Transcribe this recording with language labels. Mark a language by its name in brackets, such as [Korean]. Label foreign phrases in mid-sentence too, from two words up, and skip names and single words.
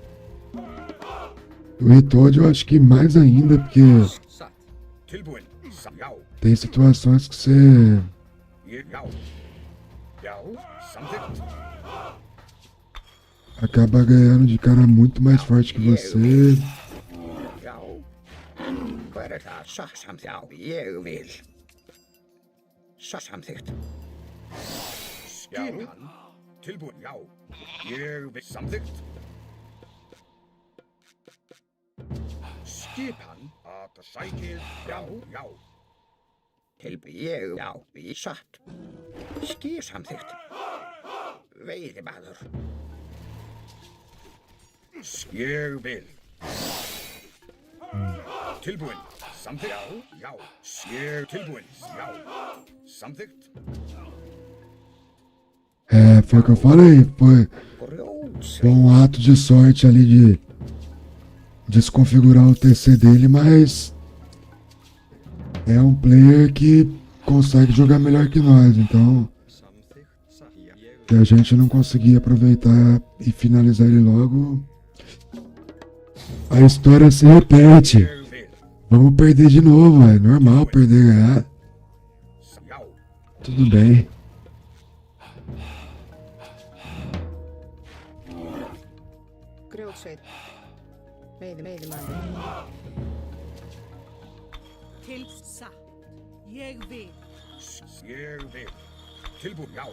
[Portuguese] O Retold eu acho que mais ainda, porque tem situações que você acaba ganhando de cara muito mais forte que você. [Icelandic] Hver er það? Samþykkt, já, ég vil. Samþykkt. Skipan, tilbúin, já. Ég vil. Samþykkt. Skipan, að sækið, já, já. Tilbúin, já, við satt. Skip samþykkt. Veiðimaður. Ég vil. Tilbúin. Samþykkt. Já, já. Ég tilbúin. Já. Samþykkt. [Portuguese] É, foi o que eu falei, foi um ato de sorte ali de desconfigurar o TC dele, mas é um player que consegue jogar melhor que nós, então se a gente não conseguir aproveitar e finalizar ele logo, a história se repete. Vamos perder de novo, é normal perder e ganhar. Tudo bem. [Icelandic] Grjótsveit. Veiðimaður. Til satt. Ég vil. Ég vil. Tilbúin, já.